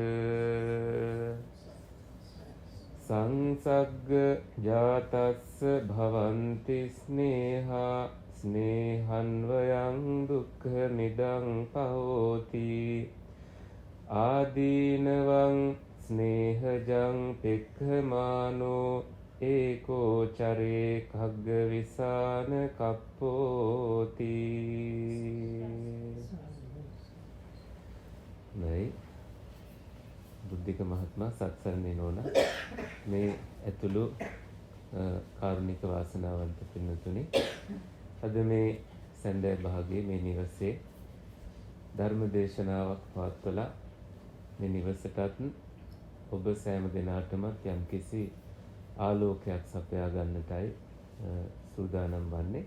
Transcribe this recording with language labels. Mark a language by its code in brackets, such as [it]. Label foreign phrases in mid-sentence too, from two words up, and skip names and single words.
[pi] සංසග්ග ජාතස්ස භවන්ති ස්නේහා ස්නේහන්වයං දුක්ඛ මිදං පහෝති. ආදීනවං ස්නේහජං පෙක්ඛමානෝ ඒකෝ චරේ කග්ග විසාන කප්පෝති. [si] නයි බුද්ධික මහත්මයා සත්සරණේ නෝන මේ ඇතුළු කාරුණික වාසනාවන්ත පින්තුනි, අද මේ සැන්දෑ භාගයේ මේ නිවසේ ධර්ම දේශනාවක් පවත්වලා මේ නිවසටත් ඔබ සෑම දෙනාටම යම්කිසි ආලෝකයක් සපයා ගන්නටයි සූදානම් වන්නේ.